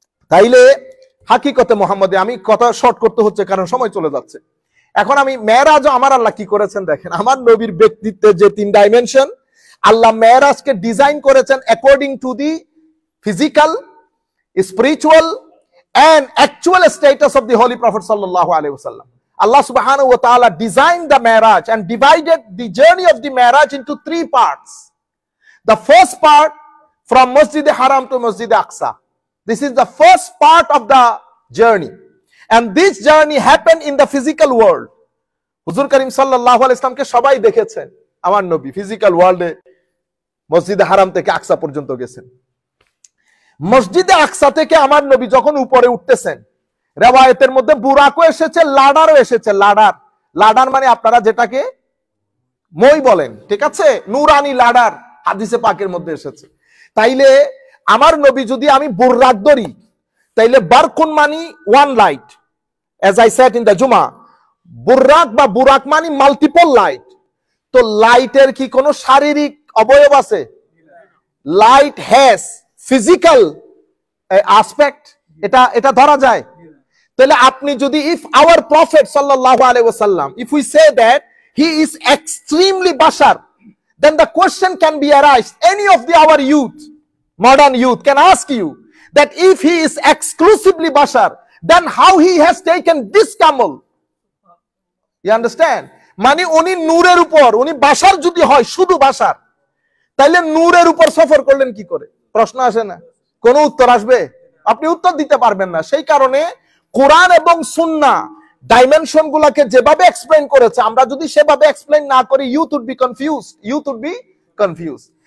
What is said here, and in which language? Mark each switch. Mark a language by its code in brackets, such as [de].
[bn] তাইলে হাকিকতে মুহাম্মদে, আমি কথা শর্ট করতে হচ্ছে কারণ সময় চলে যাচ্ছে। এখন আমি মেরাজ আমার আল্লাহ কি করেছেন দেখেন। আমার নবীর ব্যক্তিত্বের যে 3 ডাইমেনশন, আল্লাহ মেরাজকে ডিজাইন করেছেন [en] according to the physical, spiritual and actual status of the Holy Prophet [bn] sallallahu alaihi wasallam. [en] Allah subhanahu wa ta'ala designed the Mi'raj and divided the journey of the Mi'raj into 3 parts. The first part from Masjid Haram to Masjid Aqsa. This is the first part of the journey. And this journey happened in the physical world. [bn] Huzur Karim sallallahu alaihi wasallam ke সবাই দেখেছেন, আমার নবী physical ওয়ার্ল্ডে মসজিদ হারাম থেকে আকসা পর্যন্ত গেছেন। মসজিদে আকসা থেকে আমার নবী যখন উপরে উঠতেছেন, রিওয়ায়াতের মধ্যে বুরাকও এসেছে, লাডারও এসেছে। লাডার, লাডার মানে আপনারা যেটাকে মই বলেন, ঠিক আছে, নূরানি লাডার হাদিসে পাকের মধ্যে এসেছে। তাইলে আমার নবী যদি আমি বুররাক ধরি, তাইলে বারকুন মানি 1 light, [en] as I said in the Juma, [bn] বুররাক বা বুরাক মানি মাল্টিপল লাইট। তো লাইটের কি কোনো শারীরিক অবয়ব আছে? [en] light has physical aspect, [bn] এটা ধরা যায়। তাহলে আপনি যদি [en] If our prophet সাল্লাল্লাহু আলাইহি ওয়াসাল্লাম, if we say that he is extremely বাশার, then the question can be arised. Any of our youth, modern youth can ask you that if he is exclusively bashar, then how he has taken this camel? You understand? [bn] মানে উনি নূরের উপর, উনি বাশার যদি হয়, শুধু বাশার, তাইলে নূরের উপর সফর করলেন কি করে? প্রশ্ন আসে না? কোন উত্তর আসবে? আপনি উত্তর দিতে পারবেন না। সেই কারণে কোরআন এবং সুন্নাহ ডাইমেনশন গুলাকে যেভাবে এক্সপ্লেইন করেছে, আমরা যদি সেভাবে এক্সপ্লেইন না করি, [en] You would be confused.